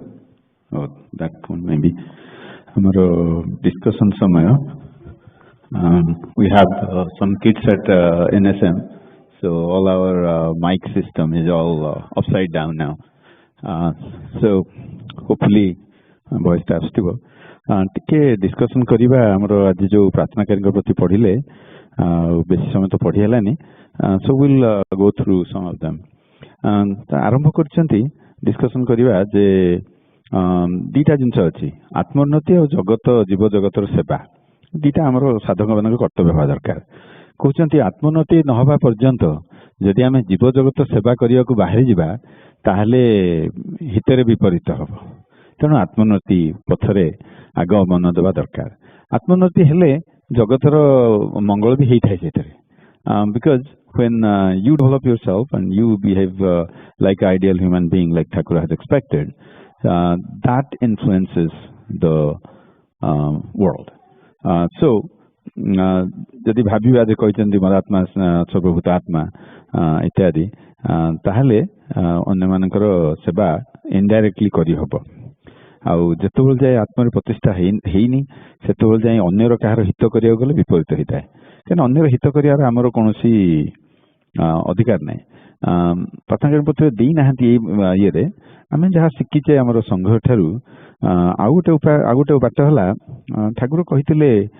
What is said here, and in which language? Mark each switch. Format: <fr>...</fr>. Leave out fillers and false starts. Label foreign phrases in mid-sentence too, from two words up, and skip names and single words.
<en>Oh, that one maybe. Our discussion samaya. We have some kids at NSM. So all our mic system is all upside down now. So hopefully voice</en> <or>ଟା ଆସିଥିବ ଟିକେ discussion କରିବା ଆମର ଆଜି ଯୋଉ ପ୍ରାର୍ଥନାକାରୀଙ୍କ ପ୍ରତି ପଢିଲେ ବେଶୀ ସମୟ ତ ପଢି ହେଲାନି</or> <en>so we'll go through some of them.</en> <or>ଆରମ୍ଭ କରିଛନ୍ତି discussion କରିବା ଯେ ଦିଟା ଜିନିଷ ଅଛି ଆତ୍ମୋନ୍ନତି ଆଉ ଜଗତ ଜୀବ ଜଗତର ସେବା ଦିଟା ଆମର ସାଧକମାନଙ୍କ କର୍ତ୍ତବ୍ୟ ହେବା ଦରକାର କହୁଛନ୍ତି ଆତ୍ମୋନ୍ନତି ନ ହେବା ପର୍ଯ୍ୟନ୍ତ ଯଦି ଆମେ ଜୀବ ଜଗତ ସେବା କରିବାକୁ ବାହାରି ଯିବା ତାହେଲେ ହିତରେ ବିପରୀତ ହେବ ତେଣୁ ଆତ୍ମୋନ୍ନତି ପଥରେ ଆଗ ମନ ଦେବା ଦରକାର ଆତ୍ମୋନ୍ନତି ହେଲେ ଜଗତର ମଙ୍ଗଳ ବି ହେଇଥାଏ ସେଥିରେ</or> <en>because when you develop yourself and you behave like ideal human being like Thakur has expected that influences the world</en> <or>so ଯଦି ଭାବିବା ଯେ କହିଛନ୍ତି ମରାତ୍ମା ସର୍ବଭୂତ ଆତ୍ମା ଇତ୍ୟାଦି ତାହେଲେ ଅନ୍ୟମାନଙ୍କର ସେବା ଇନଡାଇରେକ୍ଟଲି କରିହେବ ଆଉ ଯେତେବେଳେ ଯାଏ ଆତ୍ମାର ପ୍ରତିଷ୍ଠା ହେଇନି ସେତେବେଳେ ଯାଏ ଅନ୍ୟର କାହାର ହିତ କରିବାକୁ ଗଲେ ବିପରୀତ ହେଇଥାଏ କାରଣ ଅନ୍ୟର ହିତ କରିବାର ଆମର କୌଣସି ଅଧିକାର ନାହିଁ ପ୍ରାର୍ଥନାକାରୀ ପତ୍ର ଦେଇନାହାନ୍ତି ଏଇ ଇଏରେ ଆମେ ଯାହା ଶିଖିଛେ ଆମର ସଂଘ ଠାରୁ ଆଉ ଗୋଟେ ବାଟ ହେଲା ଠାକୁର କହିଥିଲେ</or>